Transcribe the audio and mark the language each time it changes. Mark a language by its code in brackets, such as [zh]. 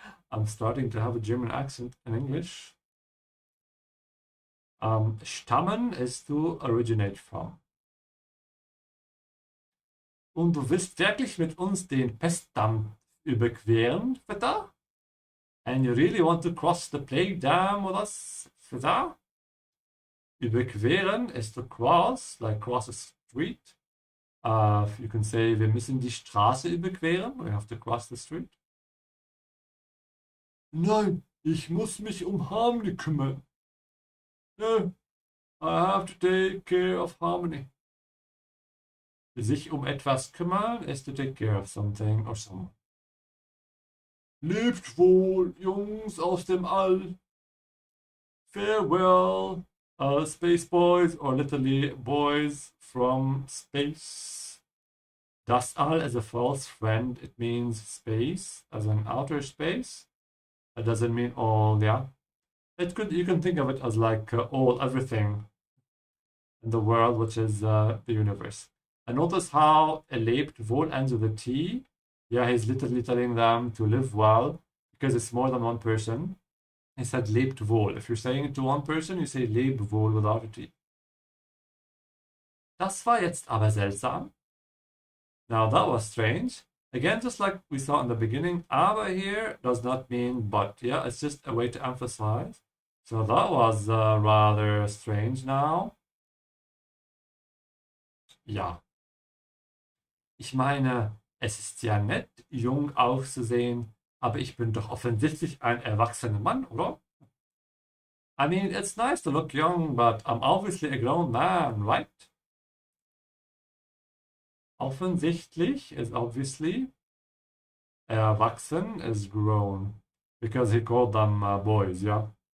[en] I'm starting to have a German accent in English. Stammen is to originate from. [de] Und du willst wirklich mit uns den Pestdamm überqueren, Vetter? [en] And you really want to cross the plague dam with us, Vetter? Überqueren is to cross, like cross a street. You can say, [de] wir müssen die Straße überqueren. [en] We have to cross the street. [de] Nein, ich muss mich Harmony kümmern. [en] No, I have to take care of Harmony. Sich etwas kümmern is to take care of something or someone. [de] Lebt wohl, Jungs aus dem All. [en] Farewell, space boys, or literally boys from space. Das all as a false friend, it means space, as an outer space. That doesn't mean all, yeah. You can think of it as like all, everything in the world, which is the universe. And notice how lebt wohl ends with a T. Yeah, he's literally telling them to live well because it's more than one person. He said lebt wohl. If you're saying it to one person, you say leb wohl without a T. [de] Das war jetzt aber seltsam. [en] Now that was strange. Again, just like we saw in the beginning, aber here does not mean but. Yeah, it's just a way to emphasize. So that was rather strange now. [de] Ja. Ich meine, es ist ja nett, jung auszusehen, aber ich bin doch offensichtlich ein erwachsener Mann, oder? [en] I mean, it's nice to look young, but I'm obviously a grown man, right? Offensichtlich is obviously. Erwachsen is grown. Because he called them boys, yeah?